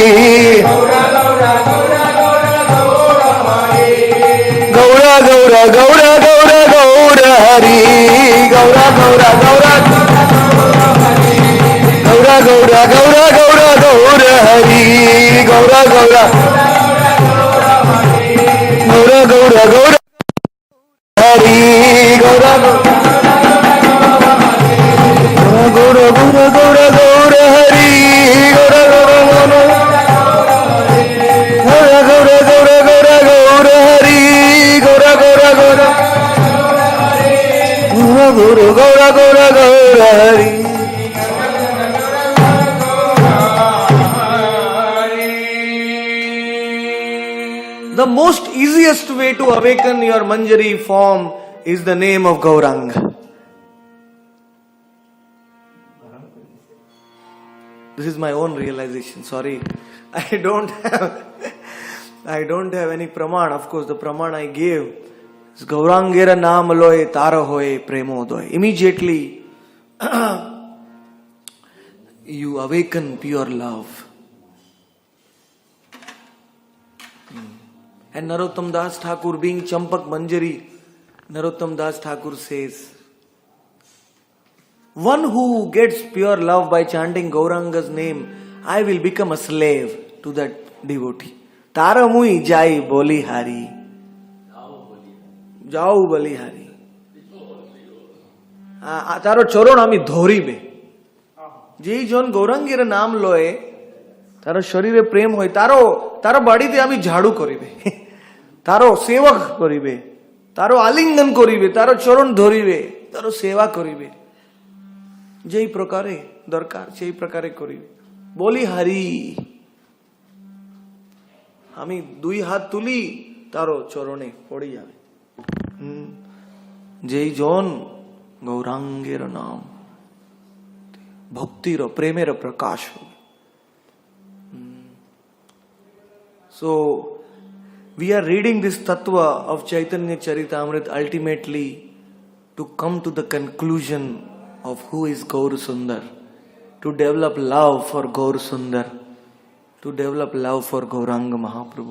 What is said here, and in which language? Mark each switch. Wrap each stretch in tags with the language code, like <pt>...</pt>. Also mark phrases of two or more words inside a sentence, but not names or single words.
<bn>গৌর গৌর গৌর গৌর গৌর হরি গৌর গৌর গৌর গৌর গৌর গৌর গৌর গৌর হরি গৌর গৌর গৌর গৌর গৌর হরি গৌর গৌর গৌর গৌর গৌর হরি গৌর গৌর গৌর গৌর গৌর গৌর গৌর হরি গৌর গৌর গৌর গৌর গৌর গৌর গৌর হরি</bn> <en>The most easiest way to awaken your Manjari form is the name of Gauranga. This is my own realization. Sorry, I don't have any praman. Of course, the praman I gave is</en> <bn>গৌরাঙ্গের নাম লয়ে তারা হয়ে প্রেমোদয়.</bn> <en>Immediately, you awaken pure love. And Narottam Das Thakur, being Champak Manjari, Narottam Das Thakur says, one who gets pure love by chanting Gauranga's name, I will become a slave to that devotee.</en> <bn>তারা মুই যাই বলি হরি। যাউ বলি হরি. তারো চরণ আমি ধরিবে. যেই জন গৌরাঙ্গের নাম লয়ে, তারো শরীরে প্রেম হয়, তারো বাড়িতে আমি ঝাড়ু করিবে. তারো সেবক করিবে। তারো আলিঙ্গন করিবে. তারো চরণ ধরিবে। তারো সেবা করিবে. যেই প্রকারে দরকার সেই প্রকারে করি বলি হারি আমি দুই হাত তুলি তারও চরণে পড়ে যাবে যেই জন গৌরাঙ্গের নাম ভক্তির প্রেমের প্রকাশ হবে</bn> <en>so we are reading this tattva of Chaitanya Charitamrita ultimately to come to the conclusion of who is Gaur Sundar, to develop love for Gaur Sundar, to develop love for Gauranga Mahaprabhu.</en>